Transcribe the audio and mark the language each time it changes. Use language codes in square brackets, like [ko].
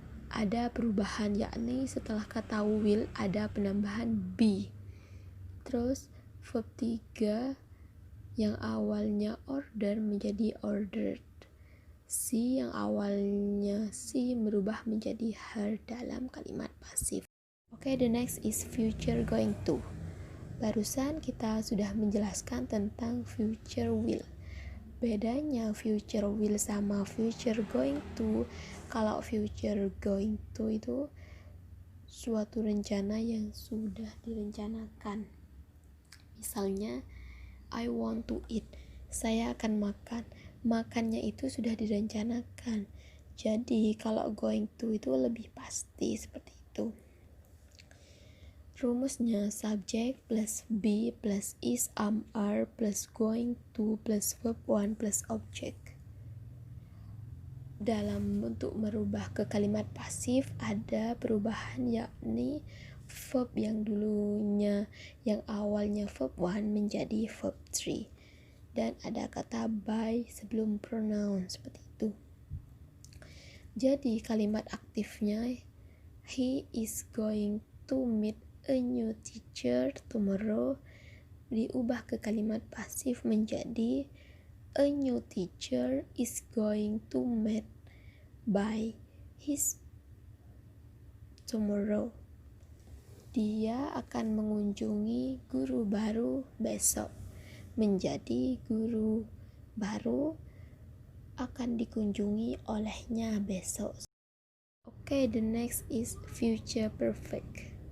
[id] Ada perubahan, yakni setelah kata will ada penambahan be. Terus verb 3 yang awalnya order menjadi ordered, si yang awalnya si berubah menjadi her dalam kalimat pasif. [en] Oke, the next is future going to. [id] Barusan kita sudah menjelaskan tentang future will. Bedanya future will sama future going to, kalau future going to itu suatu rencana yang sudah direncanakan. Misalnya, [en] I want to eat, [id] saya akan makan. Makannya itu sudah direncanakan. Jadi kalau going to itu lebih pasti, seperti itu. Rumusnya subject plus be plus is are plus going to plus verb 1 plus object. Dalam untuk merubah ke kalimat pasif ada perubahan, yakni verb yang dulunya yang awalnya verb 1 menjadi verb 3 dan ada kata by sebelum pronoun, seperti itu. Jadi kalimat aktifnya [en] he is going to meet a new teacher tomorrow [id] diubah ke kalimat pasif menjadi [en] a new teacher is going to meet by his tomorrow. [id] Dia akan mengunjungi guru baru besok, menjadi guru baru akan dikunjungi olehnya besok. [en] Oke, the next is future perfect.